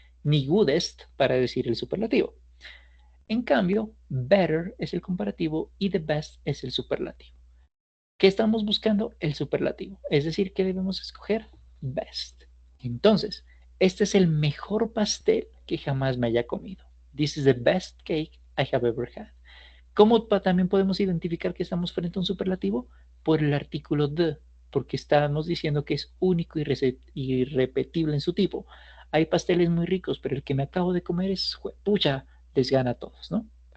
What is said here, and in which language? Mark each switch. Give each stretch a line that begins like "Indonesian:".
Spanish: Ni goodest para decir el superlativo. En cambio, better es el comparativo y the best es el superlativo. ¿Qué estamos buscando? El superlativo. Es decir, ¿qué debemos escoger? Best. Entonces, este es el mejor pastel que jamás me haya comido.
English: This is the best cake I have ever had.
Spanish: ¿Cómo también podemos identificar que estamos frente a un superlativo? Por el artículo the, porque estamos diciendo que es único y irrepetible en su tipo. Hay pasteles muy ricos, pero el que me acabo de comer es, pucha, les gana a todos, ¿no?